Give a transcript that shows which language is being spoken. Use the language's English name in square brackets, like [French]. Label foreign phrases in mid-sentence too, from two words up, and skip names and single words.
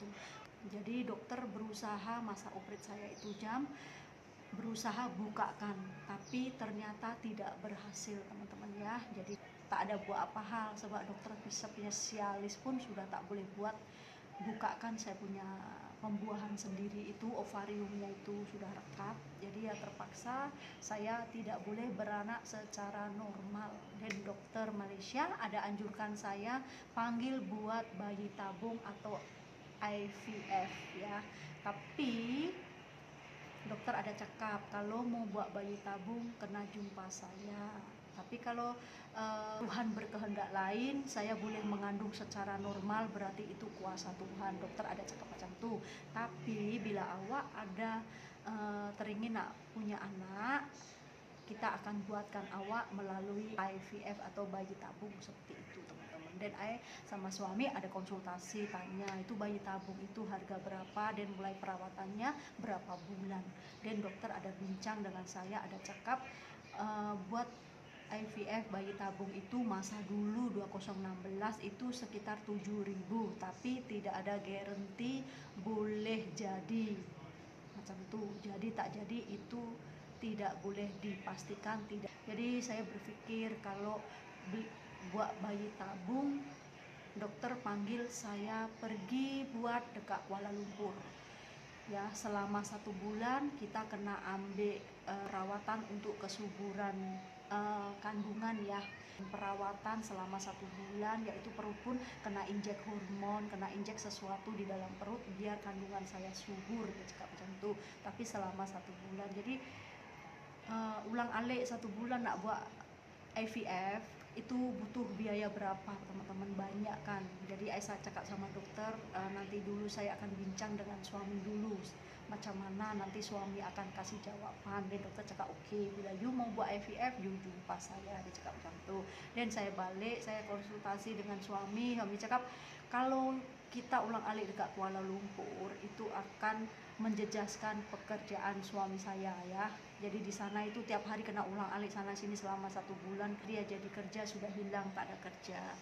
[Indonesian] Jadi dokter berusaha masa operasi saya itu berusaha bukakan, tapi ternyata tidak berhasil teman-teman ya. [Malay] Jadi tak ada buat apa hal, sebab dokter spesialis pun sudah tak boleh buat bukakan saya punya pembuahan sendiri itu, ovariumnya itu sudah rekat. Jadi ya terpaksa saya tidak boleh beranak secara normal, dan dokter Malaysia ada anjurkan saya panggil buat bayi tabung atau IVF ya. Tapi dokter ada cakap kalau mau buat bayi tabung kena jumpa saya. [Indonesian] Tapi kalau Tuhan berkehendak lain, saya boleh mengandung secara normal, berarti itu kuasa Tuhan. [Malay] Dokter ada cakap macam tu. Tapi bila awak ada teringin nak punya anak, kita akan buatkan awak melalui IVF atau bayi tabung seperti itu teman-teman. [Indonesian] Dan sama suami ada konsultasi, tanya itu bayi tabung itu harga berapa dan mulai perawatannya berapa bulan. [Malay] Dan dokter ada bincang dengan saya, ada cakap buat IVF bayi tabung itu masa dulu 2016 itu sekitar 7.000, tapi tidak ada garansi boleh jadi macam itu. Jadi tak jadi itu tidak boleh dipastikan, tidak. Jadi saya berpikir kalau buat bayi tabung, dokter panggil saya pergi buat dekat Kuala Lumpur ya, selama 1 bulan kita kena ambil rawatan untuk kesuburan kandungan ya, perawatan selama 1 bulan, yaitu perut pun kena injek hormon, kena injek sesuatu di dalam perut biar kandungan saya subur cakap macam tu. Tapi selama 1 bulan, jadi ulang alik 1 bulan nak buat IVF itu butuh biaya berapa teman-teman, banyak kan. Jadi saya cakap sama dokter, nanti dulu saya akan bincang dengan suami dulu macam mana nanti suami akan kasih jawaban. Dan dokter cakap oke, bila you mau buat IVF you jumpa saya, dia cakap macam tu. Dan saya balik, saya konsultasi dengan suami cakap kalau kita ulang alik dekat Kuala Lumpur itu akan menjejaskan pekerjaan suami saya ya. Jadi di sana itu tiap hari kena ulang alik sana sini selama 1 bulan, dia jadi kerja sudah hilang, tak ada kerja.